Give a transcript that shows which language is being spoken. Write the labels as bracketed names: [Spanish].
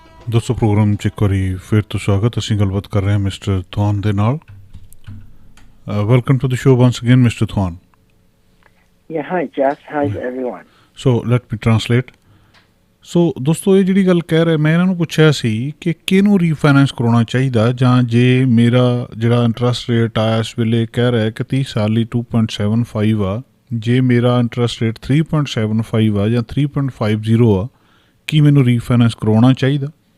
[Punjabi] ਦੋਸਤੋ ਪ੍ਰੋਗਰਾਮ 'ਚ ਇੱਕ ਵਾਰੀ ਫਿਰ ਤੋਂ ਸਵਾਗਤ। ਅਸੀਂ ਗੱਲਬਾਤ ਕਰ ਰਹੇ ਹਾਂ ਮਿਸਟਰ ਥਵਾਨ ਦੇ ਨਾਲ। [English] Welcome to the show once again mister ਥਵਾਨ। Yeah, hi Jess, how's everyone? So let me translate. [Punjabi] ਸੋ ਦੋਸਤੋ ਇਹ ਜਿਹੜੀ ਗੱਲ ਕਹਿ ਰਹੇ, ਮੈਂ ਇਹਨਾਂ ਨੂੰ ਪੁੱਛਿਆ ਸੀ ਕਿ ਕਿਹਨੂੰ ਰੀਫਾਈਨੈਂਸ ਕਰਾਉਣਾ ਚਾਹੀਦਾ, ਜਾਂ ਜੇ ਮੇਰਾ ਜਿਹੜਾ ਇੰਟਰਸਟ ਰੇਟ ਆ ਇਸ ਵੇਲੇ ਕਹਿ ਰਿਹਾ ਕਿ 30 ਸਾਲ ਲਈ 2.75 ਆ, ਜੇ ਮੇਰਾ ਇੰਟਰਸਟ ਰੇਟ 3.75 ਆ ਜਾਂ 3.50 ਆ, ਕੀ ਮੈਨੂੰ ਰੀਫਾਈਨੈਂਸ ਕਰਾਉਣਾ ਚਾਹੀਦਾ?